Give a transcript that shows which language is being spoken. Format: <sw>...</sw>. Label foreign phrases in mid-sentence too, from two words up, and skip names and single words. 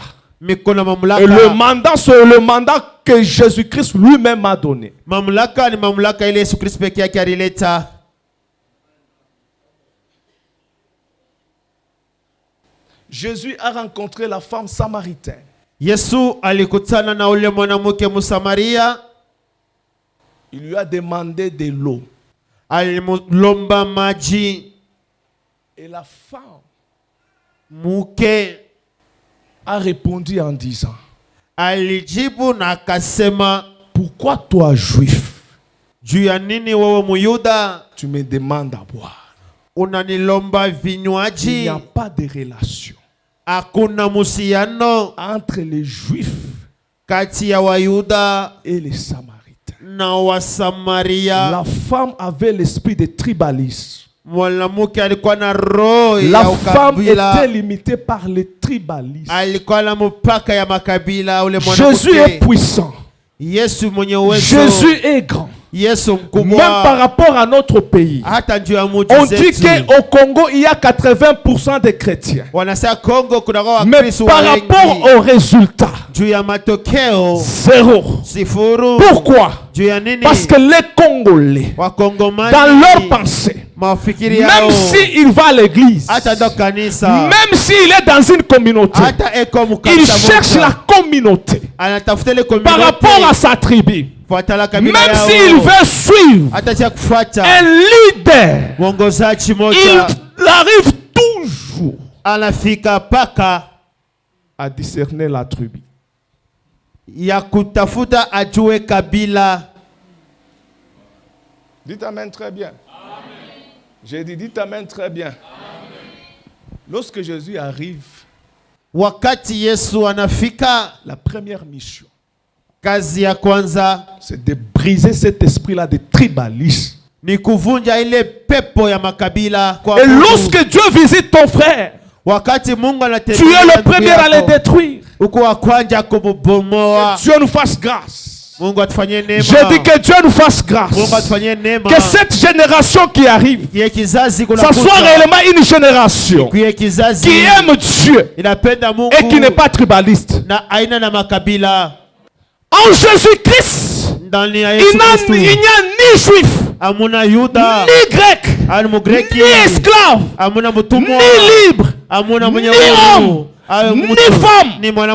<fr>Et le mandat, c'est le mandat que Jésus-Christ lui-même a donné. Jésus a rencontré la femme samaritaine.</fr> <sw>Yesu alikutana na ule mwanamke Msamaria.</sw> <fr>Il lui a demandé de l'eau.</fr> <sw>Alimlomba maji.</sw> <fr>Et la femme</fr> <sw>muke</sw> <fr>a répondu en disant,</fr> <sw>alijibu na akasema,</sw> <fr>pourquoi toi juif,</fr> <sw>juu ya nini wewe Muyuda</sw> <fr>tu me demandes à boire?</fr> <sw>Unanilomba vinywaji?</sw> <fr>Il n'y a pas de relation</fr> <sw>hakuna musiano</sw> <fr>entre les juifs</fr> <sw>kati ya Wayuda</sw> <fr>et les Samaritains.</fr> <sw>Na Wasamaria.</sw> <fr>La femme avait l'esprit de tribalisme.</fr> <sw>Mwanamke alikuwa na roho la ya ukabila.</sw> <fr>Femme était limitée par le tribalisme.</fr> <sw>Alikuwa na mpaka ya makabila ule mwanamke.</sw> <fr>Jésus est puissant.</fr> <sw>Yesu mwenye uwezo.</sw> <fr>Jésus est grand.</fr> <sw>Yesu mkubwa.</sw> <fr>Même par rapport à notre pays.</fr> <sw>Hata juu ya mji</sw> <fr>on dit qu'au Congo il y a 80% de chrétiens.</fr> <sw>Wanasema Congo kuna</sw> <fr>mais par rapport au résultat,</fr> <sw>juu ya matokeo</sw> <fr>zéro.</fr> <sw>Sifuru.</sw> <fr>Pourquoi?</fr> <sw>Juu ya nini?</sw> <fr>Parce que les Congolais, dans leur pensée, même s'il va à l'église, même s'il est dans une communauté, il cherche la communauté par rapport à sa tribu. Même s'il veut suivre un leader, il arrive toujours à discerner la tribu. Dites amen très bien. J'ai dit, dites amen très bien. Amen. Lorsque Jésus arrive,</fr> <sw>wakati Yesu anafika,</sw> <fr>la première mission,</fr> <sw>kazi ya kwanza,</sw> <fr>c'est de briser cet esprit-là de tribalisme.</fr> <sw>Ni kuvunja ile pepo ya makabila kwa.</sw> <fr>Et lorsque Dieu visite ton frère,</fr> <sw>wakati Mungu anatembea,</sw> <fr>tu es le premier à le détruire.</fr> <sw>Uko wa kwanza kubomoa.</sw> <fr>Dieu nous fasse grâce. Je dis que Dieu nous fasse grâce. Que cette génération qui arrive, ça soit réellement une génération qui aime Dieu et qui n'est pas tribaliste. En Jésus-Christ, il n'y a ni juif, ni grec, ni esclave, ni libre, ni homme, ni femme.</fr>